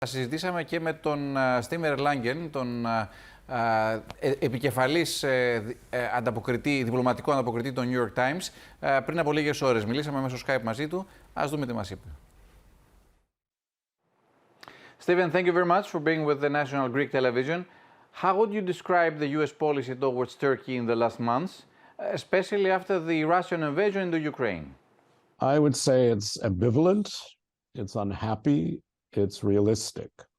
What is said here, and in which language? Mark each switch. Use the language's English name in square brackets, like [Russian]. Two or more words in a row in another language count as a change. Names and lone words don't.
[Greek] Συζητήσαμε και με τον Στίβεν Ερλάνγκερ, τον επικεφαλής διπλωματικό ανταποκριτή των New York Times, πριν από λίγες ώρες. Μιλήσαμε μέσω Skype μαζί του. Ας δούμε τι μας είπε. [English] Stephen, thank you very much for being with the National Greek Television. How would you describe the U.S. policy towards Turkey in the last months, especially after the Russian invasion into Ukraine? I would say it's ambivalent, it's unhappy, it's realistic.